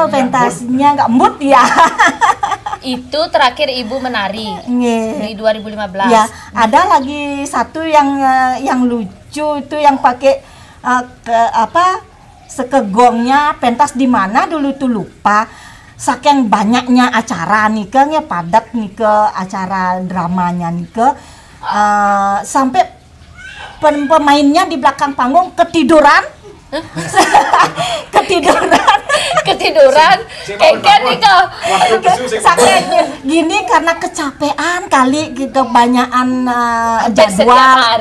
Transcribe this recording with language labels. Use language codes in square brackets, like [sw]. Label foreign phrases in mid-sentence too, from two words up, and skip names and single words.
[id] pentasnya, nggak mood ya. Itu terakhir Ibu menari di 2015. Ya, ada lagi satu yang lucu itu yang pakai sekegongnya pentas di mana dulu tuh lupa. Saking banyaknya acara Nike padat Nike acara dramanya Nike, sampai pemainnya di belakang panggung ketiduran. Kayak Nike saking gini karena kecapean kali gitu, banyakan jadwal.